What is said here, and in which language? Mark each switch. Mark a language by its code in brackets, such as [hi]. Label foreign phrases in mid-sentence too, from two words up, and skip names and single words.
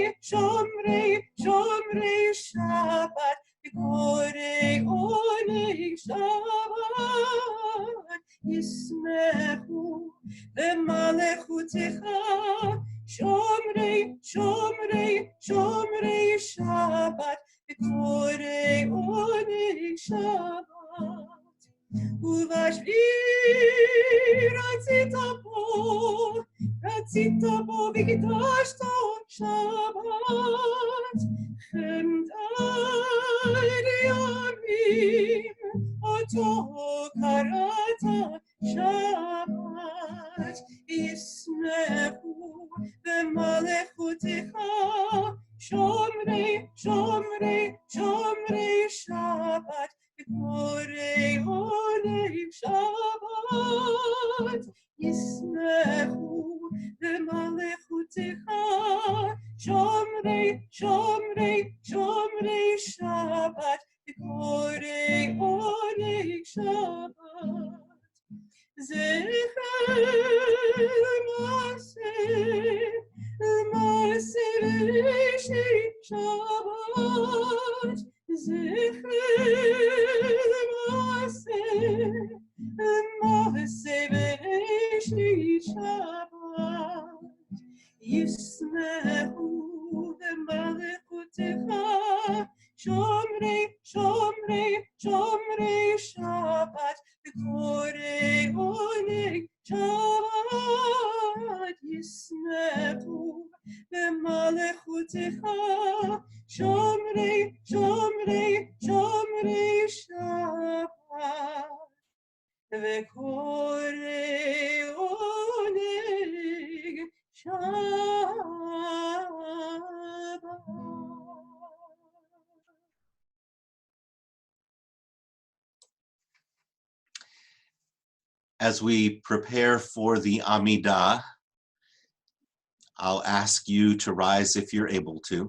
[he] שומרי שומרי שבת וקוראי עונג שבת ישמחו במלכותך שומרי שומרי שומרי שבת וקוראי עונג שבת. ובשביעי רצית בו וקדשתו שבת חמדת ימים אותו קראת שבת, ישמחו במלכותך, שומרי שומרי שומרי שבת וקוראי עונג שבת ישמחו במלכותך שומרי שומרי שומרי שבת וקוראי עונג שבת. זכר למעשה בראשית שבת זכר למעשה בראשית שבת, ישמחו במלכותך שומרי, שומרי שומרי שבת וקוראי עונג שבת ישמחו במלכותך שומרי שומרי שומרי שבת וקוראי עונג שבת. [en] As we prepare for the Amidah, I'll ask you to rise if you're able to.